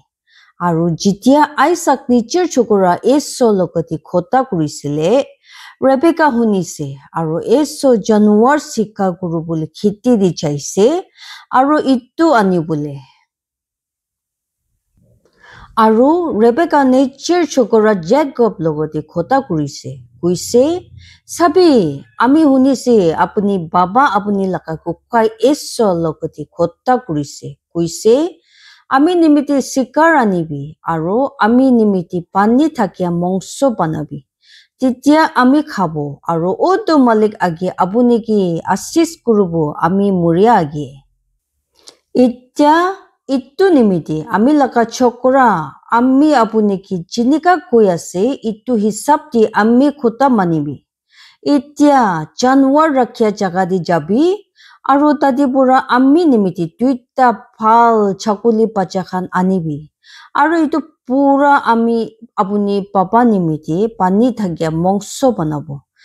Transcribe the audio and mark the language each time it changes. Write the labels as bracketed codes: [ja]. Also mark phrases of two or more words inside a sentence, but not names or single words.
[nag] Aru jitia Isaac nijer chokora eso lokati khota kurisile. Rebecca hunise. Aru eso januar sika kuru bole khiti di chaise. Aru itu ani bole. Aru Rebecca nijer chokora Jacob logoti khota kurise. Kuise sabi ami hunise apuni baba apuni laka kukai eso lokoti khota kurise kuise ami nimiti sikar anibi aro ami nimiti pani thakia mongso banabi titia ami khabo aro oto malik agi apuni ki asis kurubo ami muria agi itya itu nimiti ami laka chokora ami apuni ki jinika koyase itu hisab di ami khota manibi Itya januar rakhya jaga di jabi aru tadi pura ami nimiti tuita phal chakuli pachakhan anibi aru itu pura ami apuni papa nimiti pani thagya mongso banabo